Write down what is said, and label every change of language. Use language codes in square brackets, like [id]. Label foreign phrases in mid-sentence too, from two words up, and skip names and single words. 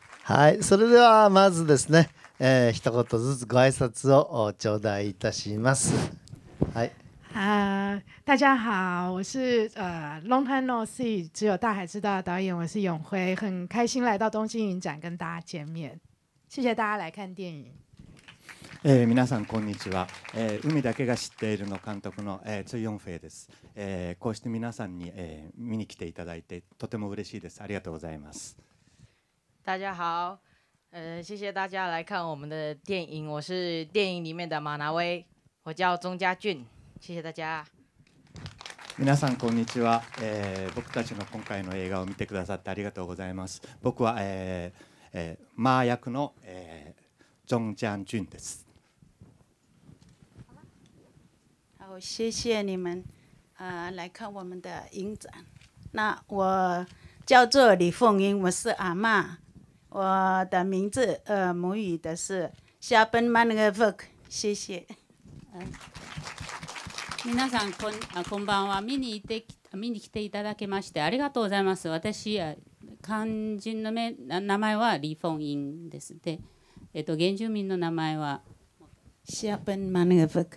[ja] はい、それではまずですね、一言ずつご挨拶を頂戴いたします。はい。 [zh] 大家好，我是 Long Time No See，只有大海知道的导演，我是永辉，很开心来到东京影展跟大家见面，谢谢大家来看电影。 [ja] 皆さんこんにちは、海だけが知っているの監督の、ツイヨンフェイです、こうして皆さんに、見に来ていただいてとても嬉しいです。ありがとうございます。 [zh] 大家好，谢谢大家来看我们的电影，我是电影里面的马拿威，我叫钟家俊，谢谢大家。 [ja] 皆さんこんにちは、僕たちの今回の映画を見てくださってありがとうございます。僕は、マー役の、ジョン・ジャン・ジュンです。 [zh] 好，谢谢你们，来看我们的影展。那我叫做李凤英，我是阿嬷，我的名字母语的是夏本曼那个 work， 谢谢。 [ja] 皆さんこんばんは。見に来ていただきましてありがとうございます。私漢人の名前は李凤英です。で、原住民の名前は夏本曼那个 work。